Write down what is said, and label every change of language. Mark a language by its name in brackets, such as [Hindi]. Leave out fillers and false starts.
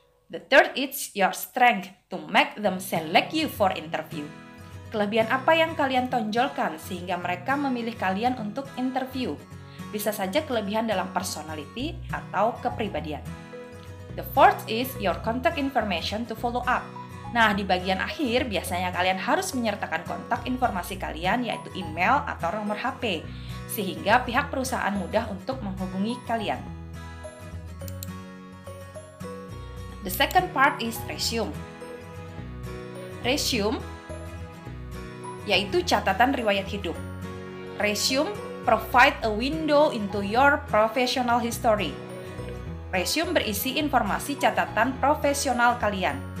[English] The third is your strength to make them select you for interview. [Indonesian] Kelebihan apa yang kalian tonjolkan sehingga mereka memilih kalian untuk interview. Bisa saja kelebihan dalam personality atau kepribadian. [English] The fourth is your contact information to follow up. [Indonesian] Nah, di bagian akhir biasanya kalian harus menyertakan kontak informasi kalian, yaitu email atau nomor HP, sehingga pihak perusahaan mudah untuk menghubungi kalian. [English] The second part is resume. Resume [Indonesian] yaitu catatan riwayat hidup. [English] Resume provide a window into your professional history. [Indonesian] Resume berisi informasi catatan profesional kalian.